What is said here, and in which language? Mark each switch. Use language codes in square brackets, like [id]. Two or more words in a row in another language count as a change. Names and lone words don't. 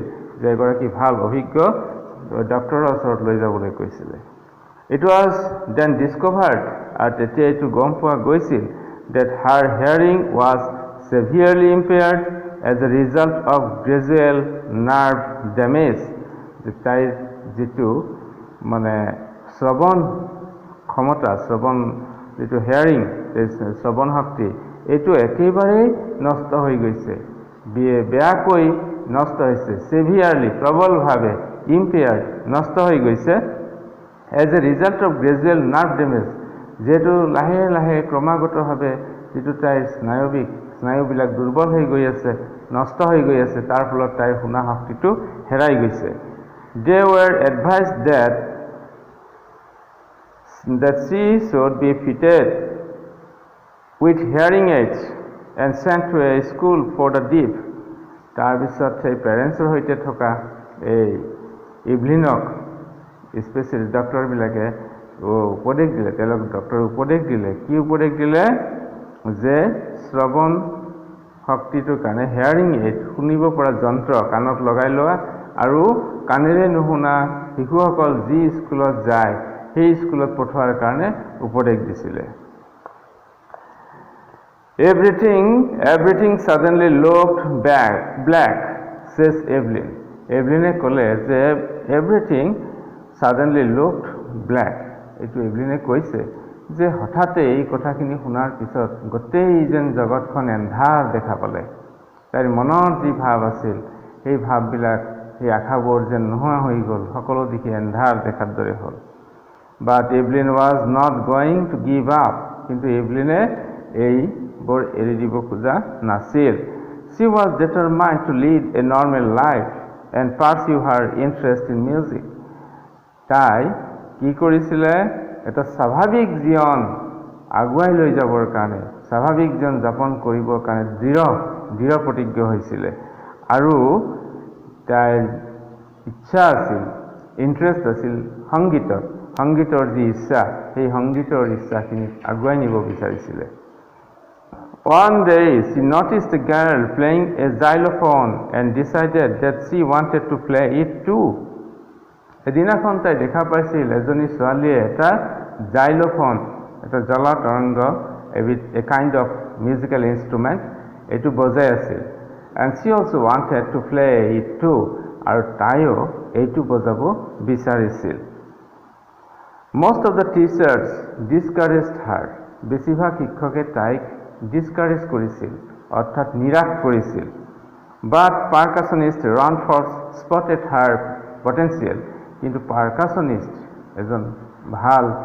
[as] যে এগৰাকী ভাল অভিজ্ঞ ডক্টৰৰ ওচৰত লৈ যাবলৈ কৈছিলে [en] It was then discovered at [as] তেতিয়া এইটো গম পোৱা গৈছিল [en] that her hearing was severely impaired as a result of gradual nerve damage [as] যে তাইৰ যেটো মানে শ্ৰৱণ ক্ষমতা শ্ৰৱণ যেটো হেয়াৰিং শ্ৰৱণ শক্তি এইটো একেবাৰে নষ্ট হৈ গৈছে বেয়াকৈ নষ্ট হৈছে severely প্ৰবলভাৱে impaired নষ্ট হৈ গৈছে [en] as a result of gradual nerve damage [as] যেটো লাহে লাহে ক্ৰমাগতভাৱে যেটো তাইৰ স্নায়ুবিলাক দুৰ্বল হৈ গৈ আছে নষ্ট হৈ গৈ আছে তাৰ ফলত তাইৰ শুনা শক্তিটো হেৰাই গৈছে [en] They were advised that she should be fitted with hearing aids and sent to a school for the deaf. [as] তাৰ পিছত সেই পেৰেণ্টছৰ সৈতে থকা এই ইভলিনক [en] specialist doctor [as] উপদেশ দিলে তেওঁলোক ডক্টৰ উপদেশ দিলে কি উপদেশ দিলে যে শ্ৰৱণ শক্তিটোৰ কাৰণে [en] hearing aid [as] শুনিব পৰা যন্ত্ৰ কাণত লগাই লোৱা আৰু কাণেৰে নুশুনা শিশুসকল যি স্কুলত যায় সেই স্কুলত পঠোৱাৰ কাৰণে উপদেশ দিছিলে [en] Everything suddenly looked black says Evelyn [as] Evelynে ক'লে যে [en] everything suddenly looked black [as] এইটো এভলিনে কৈছে যে হঠাতে এই কথাখিনি শুনাৰ পিছত গোটেই যেন জগতখন এন্ধাৰ দেখা পালে তাইৰ মনৰ যি ভাৱ আছিল সেই ভাৱবিলাক এই আশাবোৰ যেন নোহোৱা হৈ গ'ল সকলো দিশে এন্ধাৰ দেখাৰ দৰে হ'ল [en] But Evelyn was not going to give up [as] কিন্তু এভলিনে এই বৰ এৰি দিব খোজা নাছিল [en] She was determined to lead a normal life and pursue her interest in music [as] তাই কি কৰিছিলে এটা স্বাভাৱিক জীৱন আগুৱাই লৈ যাবৰ কাৰণে স্বাভাৱিক জীৱন যাপন কৰিবৰ কাৰণে দৃঢ় প্ৰতিজ্ঞ হৈছিল আৰু তাইৰ ইচ্ছা আছিল ইন্টাৰেষ্ট আছিল সংগীতৰ যি ইচ্ছা সেই সংগীতৰ ইচ্ছাখিনি আগুৱাই নিব বিচাৰিছিল [en] One day she noticed a girl playing a xylophone and decided that she wanted to play it too [as] এদিনাখন তাই দেখা পাইছিল এজনী ছোৱালীয়ে এটা জাইলোফোন এটা জলতৰংগ [en] a kind of musical instrument [as] এইটো বজাই আছিল [en] and she also wanted to play it too [as] আৰু তাইও এইটো বজাব বিচাৰিছিল [en] Most of the teachers discouraged her [as] বেছিভাগ শিক্ষকে তাইক [en] discourage [as] কৰিছিল অৰ্থাৎ নিৰাশ কৰিছিল [en] But percussionist Ranford spotted her potential [as] কিন্তু পাৰ্কাছনিষ্ট এজন ভাল